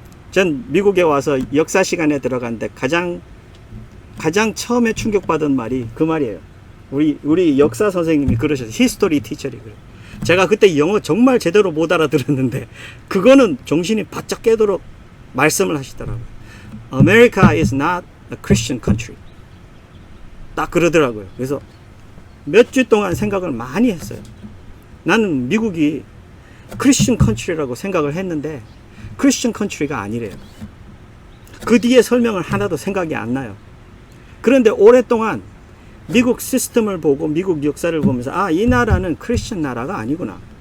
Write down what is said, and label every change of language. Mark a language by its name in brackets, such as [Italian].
[Korean] 전 미국에 와서 역사 시간에 들어갔는데 가장 처음에 충격받은 말이 그 말이에요. 우리 역사 선생님이 그러셨어요. 히스토리 티처리. 제가 그때 영어 정말 제대로 못 알아들었는데 그거는 정신이 바짝 깨도록 말씀을 하시더라고요. [English] America is not a Christian country. [Korean] 딱 그러더라고요. 그래서 몇 주 동안 생각을 많이 했어요. 나는 미국이 크리스천 컨트리라고 생각을 했는데 크리스천 컨트리가 아니래요. 그 뒤에 설명을 하나도 생각이 안 나요. 그런데 오랫동안 미국 시스템을 보고 미국 역사를 보면서 이 나라는 크리스천 나라가 아니구나.